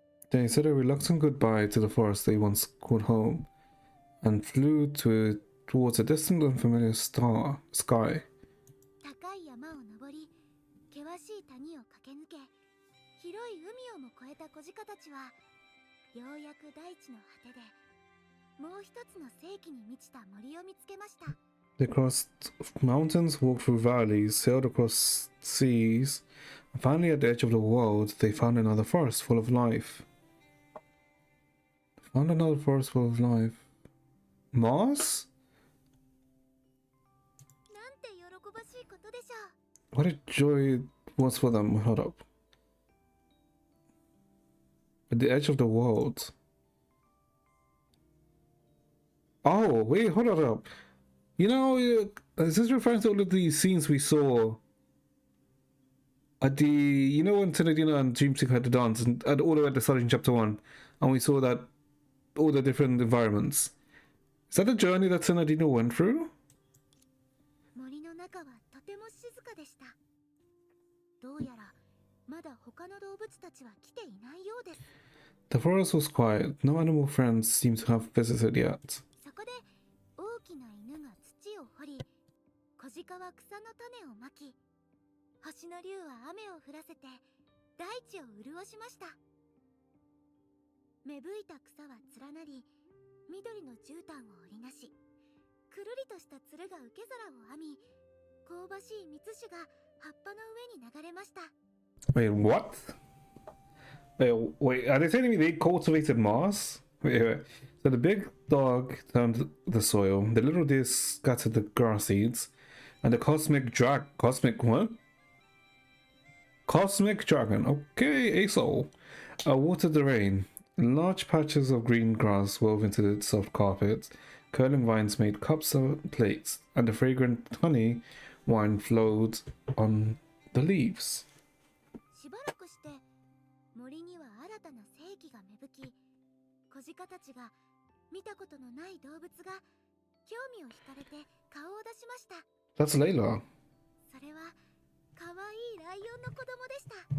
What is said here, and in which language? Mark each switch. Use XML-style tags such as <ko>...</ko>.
<en>They said a reluctant goodbye to the forest they once called home, and flew towards a distant unfamiliar sky.</en> <ja>高い山を登り、険しい谷を駆け抜け、広い海をも越えた小鹿たちは、ようやく大地の果てで、もう一つの世紀に満ちた森を見つけました。</ja> <en>They crossed mountains, walked through valleys, sailed across seas, and finally at the edge of the world, they found another forest full of life. Found another forest full of life. Moss?</en> <ja>なんて喜ばしいことでしょう。</ja> <en>What a joy it was for them. Hold up. At the edge of the world. Oh, wait, hold on up. You know, is this referring to all of these scenes we saw at the, you know, when Tenedina and Dreamseeker had the dance and at all the way at the start in chapter 1, and we saw that all the different environments. Is that the journey that Tenedina went through?</en> <ja>森の中はとても静かでした。どうやらまだ他の動物たちは来ていないようです。</ja> <en>The forest was quiet. No animal friends seemed to have visited yet.</en> <ja>そこで大きな犬が土を掘り、小鹿は草の種をまき、星の竜は雨を降らせて大地を潤しました。芽吹いた草は連なり、緑の絨毯を織りなし、くるりとしたつるが受け皿を編み、香ばしい蜜酒が葉っぱの上に流れました。</ja> <en>Wait, what? Wait, are they telling me they cultivated Mars? Wait. So the big dog turned the soil, the little deer scattered the grass seeds, and the cosmic what? Cosmic dragon, okay, Aesol, watered the rain. Large patches of green grass wove into the soft carpet, curling vines made cups and plates, and the fragrant honey wine flowed on the leaves.</en> <ja>しばらくして森には新たな世紀が芽吹き、小鹿たちが見たことのない動物が興味を惹かれて顔を出しました。</ja> <en>That's Layla.</en> <ja>それは可愛いライオンの子供でした。</ja>